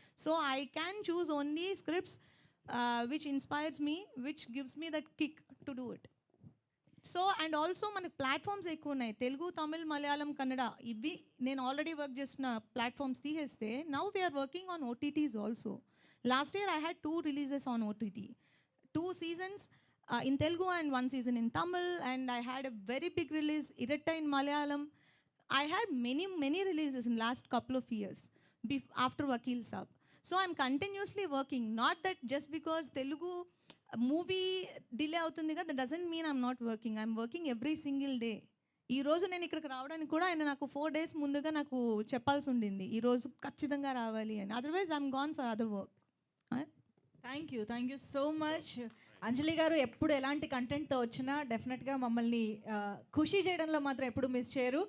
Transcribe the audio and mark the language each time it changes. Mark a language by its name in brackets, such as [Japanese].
[English] So I can choose only scripts which inspires me, which gives me that kick to do it. [Telugu] So and also మనకి platforms ఎక్కువ ఉన్నాయి. తెలుగు, తమిళ్, మలయాళం, కన్నడ ఇవి నేను already work చేసిన platforms తీసేస్తే [English] Now we are working on OTTs also. Last year I had 2 releases on OTT, 2 seasons in Telugu and 1 season in Tamil, and I had a very big release, Iratta in Malayalam. I had many releases in last couple of years after Vakil Saab. So I'm continuously working. Not that just because Telugu movie delay [Telugu] అవుతుంది కదా, [English] that doesn't mean I'm not working. I'm working every single day. [Telugu] ఈ రోజు నేను ఇక్కడికి రావడానికి కూడా ఆయన నాకు 4 days ముందుగా నాకు చెప్పాల్సి ఉండింది, ఈరోజు ఖచ్చితంగా రావాలి అని. [English] Otherwise I'm gone for other work. Thank you so much Anjali garu. [Telugu] ఎప్పుడు ఎలాంటి కంటెంట్తో వచ్చినా డెఫినెట్గా మమ్మల్ని ఖుషి చేయడంలో మాత్రం ఎప్పుడు మిస్ చేయరు.